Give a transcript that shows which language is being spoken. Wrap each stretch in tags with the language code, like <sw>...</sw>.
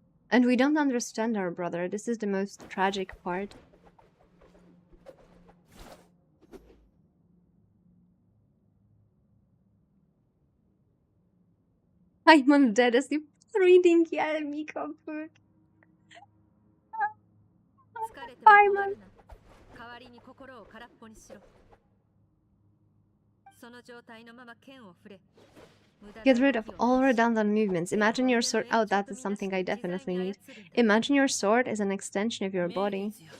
<en>And we don't understand our brother. This is the most tragic part. I'm dead as the reading Yami comic.</en> <ja>疲れても止まるな。代わりに心を空っぽにしろ。その状態のまま剣を振れ。</ja> <en>Get rid of all redundant movements. Imagine your sword. Oh, that is something I definitely need. Imagine your sword is an extension of your body.</en>